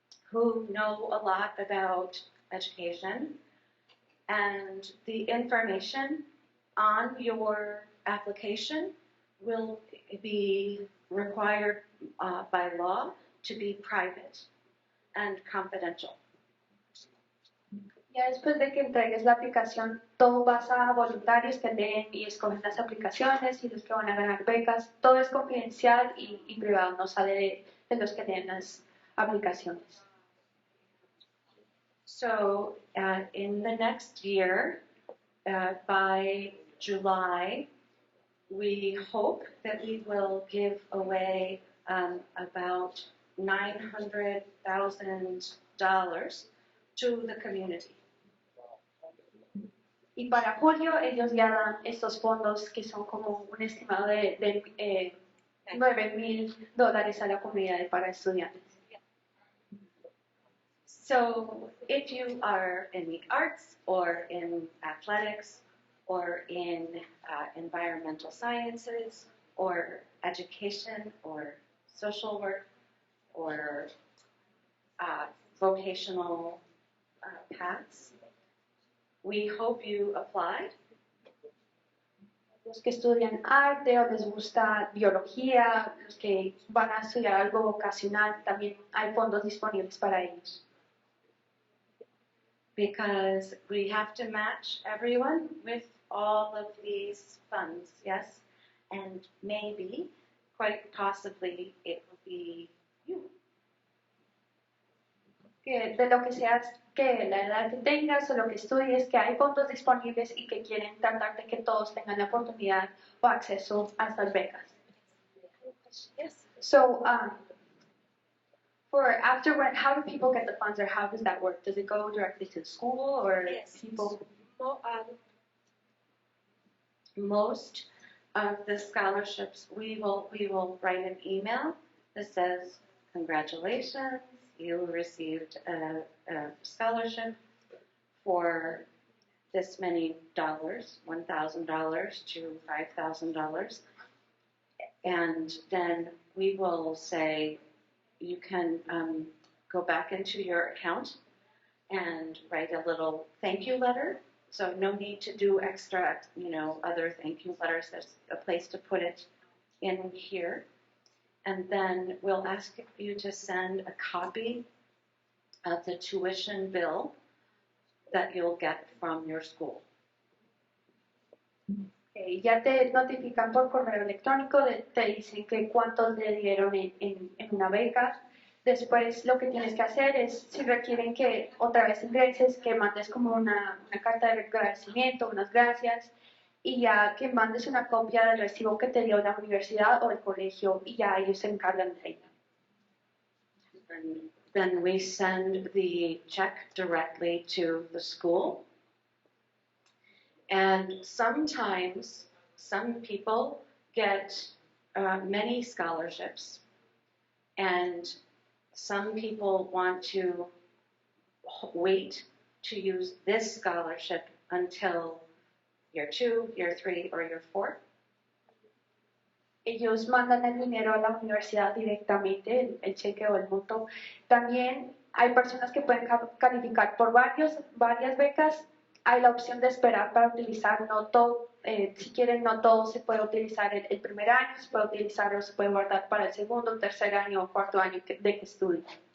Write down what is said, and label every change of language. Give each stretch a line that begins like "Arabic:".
English: who know a lot about education, and the information on your application will be required by law to be private and confidential.
Spanish: Ya después de que entregues la aplicación, todo pasa a voluntarios que leen y escogen las aplicaciones y los que van a ganar becas. Todo es confidencial y privado, no sale de los que leen las aplicaciones.
English: So in the next year, by July, we hope that we will give away about $900,000 to the community.
Spanish: Y para julio ellos ya dan estos fondos que son como un estimado de $9,000 a la comunidad para estudiantes.
English: So if you are in the arts or in athletics or in environmental sciences or education or social work or vocational paths, we hope you applied.
Spanish: Los que estudian arte o les gusta biología, los que van a estudiar algo vocacional, también hay fondos disponibles para ellos.
English: Because we have to match everyone with all of these funds, yes? And maybe, quite possibly, it will be you.
Spanish: Que de lo que seas, que la edad que tengas o lo que estudies, que hay fondos disponibles y que quieren tratar de que todos tengan la oportunidad o acceso a estas becas.
English: Yes. So, for afterward, how do people get the funds, or how does that work? Does it go directly to the school, or Yes. people? Most of the scholarships, we will write an email that says, congratulations, you received a scholarship for this many dollars, $1,000 to $5,000. And then we will say, you can go back into your account and write a little thank you letter. So no need to do extra, other thank you letters. There's a place to put it in here. And then we'll ask you to send a copy of the tuition bill that you'll get from your school.
Spanish: Okay, ya te notifican por correo electrónico, te dicen que cuántos le dieron en una beca. Después lo que tienes que hacer es, si requieren que otra vez ingreses, que mandes como una carta de agradecimiento, unas gracias, y ya que mandes una copia del recibo que te dio la universidad o el colegio, y ya ellos se encargan de ello.
English: And then we send the check directly to the school. And sometimes some people get many scholarships, and some people want to wait to use this scholarship until year 2, year 3, or year 4.
Spanish: Ellos mandan el dinero a la universidad directamente, el cheque o el monto. También hay personas que pueden calificar por varias becas. Hay la opción de esperar para utilizar, no todo, si quieren, no todo se puede utilizar el primer año, se puede utilizar o se puede guardar para el segundo, tercer año o cuarto año de que estudien.